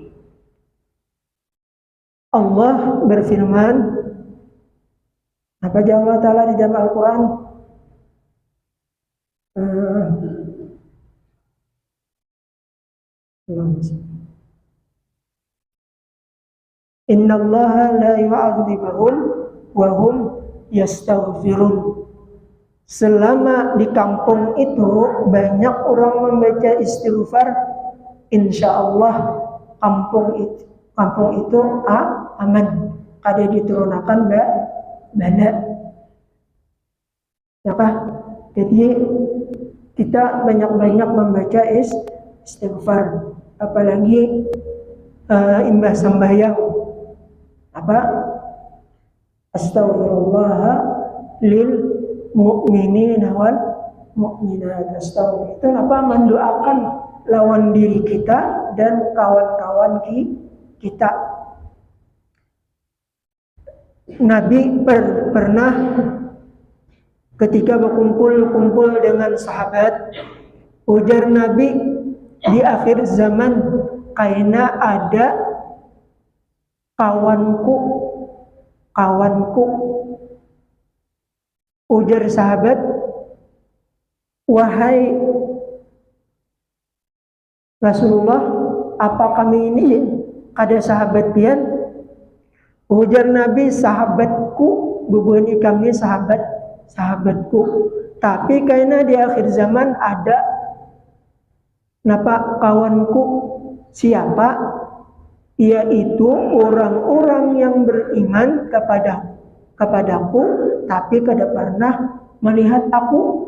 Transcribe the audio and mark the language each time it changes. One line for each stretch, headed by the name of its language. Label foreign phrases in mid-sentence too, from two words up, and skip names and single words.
Banjar: Allah berfirman, apa Allah Ta'ala di dalam Al-Quran?
Arabic: إن الله لا يعذبهم وهم يستغفرون.
Banjar: Selama di kampung itu banyak orang membaca istighfar, insya Allah kampung itu aman. Kada diturunakan bala. Ya kah? Jadi kita banyak-banyak membaca istighfar, apalagi imbah sembahyang. Apa?
Arabic: أستغفر الله للمؤمنين والمؤمنات.
Banjar: Astaghfirullah itu apa? Mendoakan lawan diri kita dan kawan-kawan kita. Nabi pernah ketika berkumpul dengan sahabat, ujar Nabi, di akhir zaman kaina ada kawanku. Ujar sahabat, wahai Rasulullah, apa kami ini ada sahabat pian? Ujar Nabi, sahabatku, bubuni kami sahabatku. Tapi karena di akhir zaman ada napa kawanku, siapa? Yaitu orang-orang yang beriman kepadaku, tapi kada pernah melihat aku.